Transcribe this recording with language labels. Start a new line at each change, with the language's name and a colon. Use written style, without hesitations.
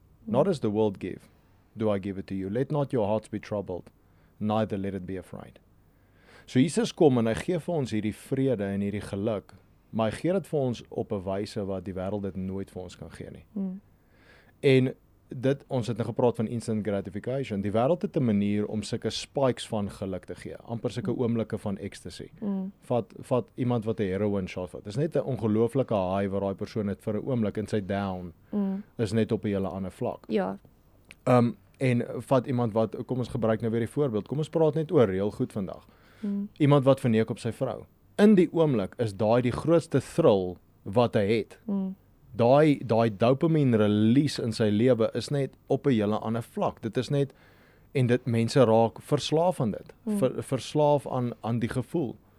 English: Not as the world give, do I give it to you. Let not your hearts be troubled, neither let it be afraid.
Afrikaans: So Jesus kom en hy gee vir ons hierdie vrede en hierdie geluk, maar hy gee dit vir ons op 'n wyse wat die wêreld dit nooit vir ons kan gee nie. En ons het nou gepraat van instant gratification. Die wêreld het 'n manier om sulke spikes van geluk te gee, amper sulke oomblikke van ecstasy. Vat iemand wat 'n heroin shot vat. Dit is net 'n ongelooflike high waar daai persoon het vir 'n oomblik en sy down is net op 'n hele ander vlak. Ja. En vat iemand wat, kom ons gebruik nou weer die voorbeeld, kom ons praat net oor reël goed vandag. Iemand wat verneek op sy vrou. In die oomblik is daai die grootste thrill wat hy het. Daai dopamine release in sy lewe is net op 'n hele ander vlak. Dit is net, en dit mense raak verslaaf aan dit. Verslaaf aan die gevoel.